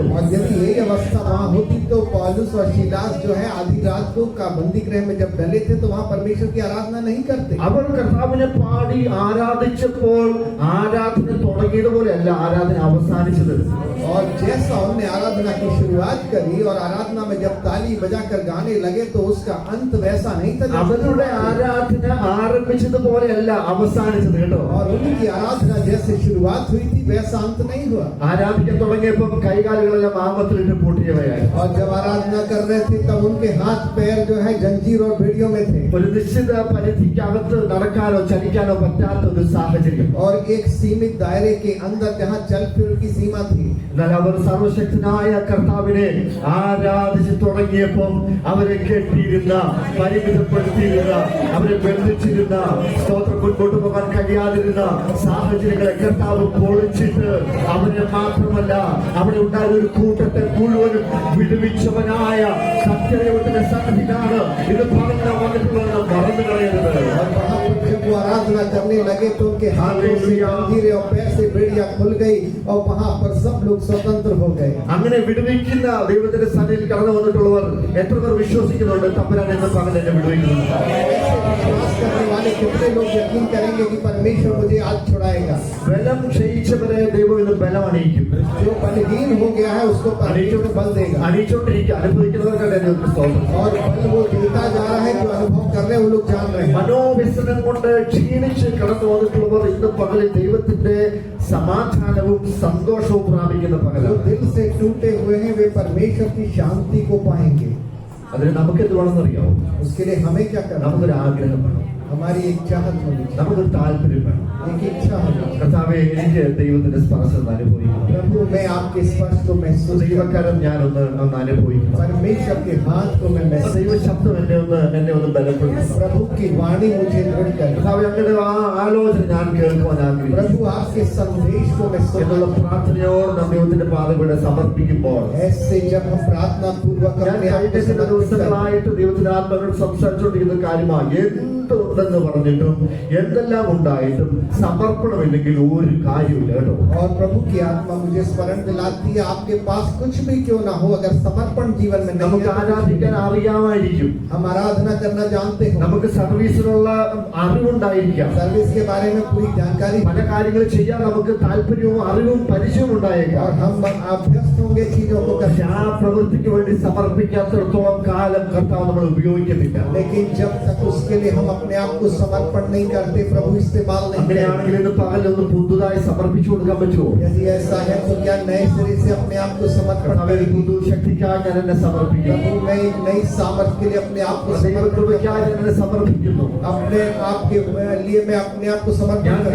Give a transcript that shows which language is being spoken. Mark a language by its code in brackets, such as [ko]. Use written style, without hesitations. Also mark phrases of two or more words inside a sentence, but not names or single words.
[hi] और यदि यही अवस्था वहाँ होती तो पौलुस और शिलास जो है आधी रात को का बंदी गृह में जब डले थे तो वहाँ परमेश्वर की आराधना नहीं करते। [ml] അവർ കർത്താവിനെ പാടി ആരാധിച്ചപ്പോൾ ആരാധന തുടങ്ങിയതുപോലെയല്ല ആരാധന അവസാനിച്ചത്. [hi] और जैसा उन्होंने आराधना की शुरुआत करी और आराधना में जब ताली बजाकर गाने लगे तो उसका अंत वैसा नहीं था। [ml] അവരുടെ ആരാധന ആരംഭിച്ചതുപോലെയല്ല അവസാനിച്ചത് കേട്ടോ. [hi] और उनकी आराधना जैसे शुरुआत हुई थी वैसा अंत नहीं हुआ। [ml] ആരാധിക്കാൻ തുടങ്ങിയപ്പോൾ കൈകാലുകളെല്ലാം ആമത്തിലിട്ട് പൂട്ടിയവയായി. [hi] और जब आराधना कर रहे थे तब उनके हाथ पैर जो है जंजीर और बेड़ियों में थे। [ml] ഒരു നിശ്ചിത പരിധിക്കകത്ത് നടക്കാനോ ചലിക്കാനോ പറ്റാത്ത ഒരു സാഹചര്യം. [hi] और एक सीमित दायरे के अंदर जहाँ चल फिर की सीमा थी। [ml] എന്നാൽ അവർ സർവശക്തനായ കർത്താവിനെ ആരാധിച്ചു തുടങ്ങിയപ്പോൾ അവരെ കെട്ടിയിരുന്ന, പരിമിതപ്പെടുത്തിയിരുന്ന, അവരെ ബന്ധിച്ചിരുന്ന, സ്തോത്രം മുൻപോട്ട് പോകാൻ കഴിയാതിരുന്ന സാഹചര്യങ്ങളെ കർത്താവ് പൊളിച്ചിട്ട് അവരെ മാത്രമല്ല അവിടെ ഉണ്ടായ ഒരു കൂട്ടത്തെ മുഴുവനും വിടുവിച്ചവനായ സത്യദൈവത്തിന്റെ സന്നിധിയിലാണ് ഇത് പറഞ്ഞു വന്നിട്ടുള്ളത്. മറന്നു കളയരുത്. [hi] और वहाँ पर जब वो आराधना करने लगे तो उनके हाथों से जंजीरें और पैर से बेड़ियां खुल गई और वहाँ पर सब लोग स्वतंत्र हो गए। [ml] അങ്ങനെ വിടുവിക്കുന്ന ദൈവത്തിന്റെ സന്നിധിയിൽ കടന്നു വന്നിട്ടുള്ളവർ എത്ര പേർ വിശ്വസിക്കുന്നുണ്ട് തമ്പുരാൻ എന്ന പകൽ എന്നെ വിടുവിക്കുന്നു? [hi] विश्वास करने वाले कितने लोग यकीन करेंगे कि परमेश्वर मुझे आज छुड़ाएगा? [ml] ബലം ക്ഷയിച്ചവരെ ദൈവം ഇന്ന് ബലം അണിയിക്കും. [hi] जो बलहीन हो गया है उसको परमेश्वर बल देगा। [ml] അണിയിച്ചോണ്ടിരിക്കുക അനുഭവിക്കുന്നവർക്കല്ലേ ദൈവത്തിന് സ്തോത്രം. [hi] और बल वो देता जा रहा है, जो अनुभव कर रहे हैं वो लोग जान रहे हैं। [ml] മനോവ്യസനം കൊണ്ട് ക്ഷീണിച്ച് കടന്നു വന്നിട്ടുള്ളവർ ഇന്ന് പകലിൽ ദൈവത്തിന്റെ സമാധാനവും സന്തോഷവും പ്രാപിക്കുന്ന [hi] जो [ml] പകലാണ്. [hi] दिल से टूटे हुए हैं वे परमेश्वर की शांति को पाएंगे। [ml] അതിന് നമുക്ക് എന്ത് വേണമെന്നറിയാമോ? [hi] उसके लिए हमें क्या करना? [ml] നമുക്കൊരു ആഗ്രഹം വേണം, [hi] हमारी एक चाहत होनी चाहिए, [ml] നമുക്കൊരു താല്പര്യം വേണം. [hi] एक इच्छा होनी चाहिए। [ml] കർത്താവേ, എനിക്ക് ദൈവത്തിന്റെ സ്പർശം അനുഭവിക്കണം. [hi] प्रभु मैं आपके स्पर्श को महसूस करूं। [ml] ദൈവകരം ഞാനൊന്ന് അനുഭവിക്കണം. [hi] परमेश्वर के हाथ को मैं महसूस [ml] ദൈവ ശബ്ദം എന്നെ ഒന്ന് ബലപ്പെടുത്തണം. [hi] प्रभु की वाणी मुझे दृढ़ करे। [ml] കർത്താവേ, അങ്ങയുടെ ആ ആലോചന ഞാൻ കേൾക്കുവാൻ ആഗ്രഹിക്കുന്നു. [hi] प्रभु आपके संदेश को मैं [ml] എന്നുള്ള [hi] सुनूं। [ml] പ്രാർത്ഥനയോട് നാം ദൈവത്തിന്റെ പാദവിടെ സമർപ്പിക്കുമ്പോൾ [hi] ऐसे जब हम प्रार्थना पूर्वक [ml] ഞാൻ [hi] अपने आप को [ml] കഴിഞ്ഞ ചില [hi] समर्पित करें, [ml] ദിവസങ്ങളായിട്ട് ദൈവത്തിന്റെ ആത്മാക്കൾ സംസാരിച്ചുകൊണ്ടിരിക്കുന്ന കാര്യമാണ്. എന്തുണ്ടെന്ന് പറഞ്ഞിട്ടും എന്തെല്ലാം ഉണ്ടായിട്ടും സമർപ്പണമില്ലെങ്കിൽ ഒരു കാര്യമില്ല കേട്ടോ. [hi] और प्रभु की आत्मा मुझे स्मरण दिलाती है, आपके पास कुछ भी क्यों ना हो, अगर समर्पण जीवन में नहीं [ml] നമുക്ക് [hi] है, [ml] ആരാധിക്കാൻ അറിയാമായിരിക്കും, [hi] हम आराधना करना जानते हो, [ml] നമുക്ക് സർവീസിനുള്ള അറിവുണ്ടായിരിക്കാം, [hi] सर्विस के बारे में पूरी जानकारी, [ml] പല കാര്യങ്ങൾ ചെയ്യാൻ നമുക്ക് താല്പര്യവും അറിവും പരിചയവും ഉണ്ടായേക്കാം. [hi] और हम अभ्यस्त होंगे चीजों को [ml] പക്ഷെ [hi] करने। [ml] ആ പ്രവൃത്തിക്ക് വേണ്ടി സമർപ്പിക്കാത്തിടത്തോളം കാലം കർത്താവ് നമ്മൾ ഉപയോഗിക്കുന്നില്ല. [hi] लेकिन जब तक उसके लिए हम अपने आप को समर्पण नहीं करते, प्रभु इस्तेमाल नहीं करते। [ml] അങ്ങനെയാണെങ്കിൽ ഇന്ന് പകലൊന്ന് പുതുതായി സമർപ്പിച്ചു കൊടുക്കാൻ പറ്റുമോ? [hi] यदि ऐसा है तो क्या नए सिरे से अपने आप को समर्पण [ml] കർത്താവേ, [hi] करें? [ml] പുതു ശക്തിക്കായി ഞാൻ എന്നെ സമർപ്പിക്കുന്നു. [hi] प्रभु मैं एक नई सामर्थ के लिए अपने आप को समर्पण [ml] ദൈവകൃപയ്ക്കായി ഞാൻ എന്നെ സമർപ്പിക്കുന്നു. [hi] अपने आप के लिए मैं अपने आप को [ml] ഞാൻ [hi] समर्पण करूं।